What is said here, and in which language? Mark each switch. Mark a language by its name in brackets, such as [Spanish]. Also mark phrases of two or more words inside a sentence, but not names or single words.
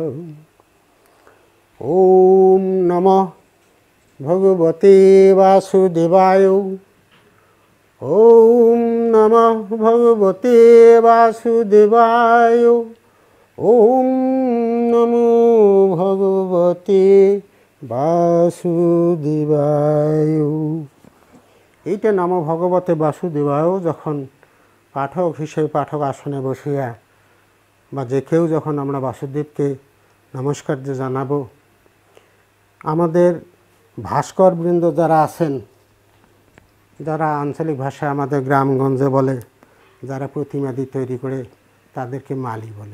[Sanskrit] ওম নমঃ ভগবতে বাসুদেবায়। ওম নমঃ ভগবতে বাসুদেবায়। ওম নমো ভগবতে বাসুদেবায়। [Bangla] এইটা [Sanskrit] নমো ভগবতে বাসুদেবায় [Bangla] যখন পাঠক হিসেবে পাঠক আসনে বসিয়া বা যে কেউ যখন আমরা বাসুদেবকে নমস্কার যে জানাবো, আমাদের ভাস্করবৃন্দ যারা আছেন, যারা আঞ্চলিক ভাষায় আমাদের গ্রামগঞ্জে বলে, যারা প্রতিমাদি তৈরি করে তাদেরকে মালি বলে।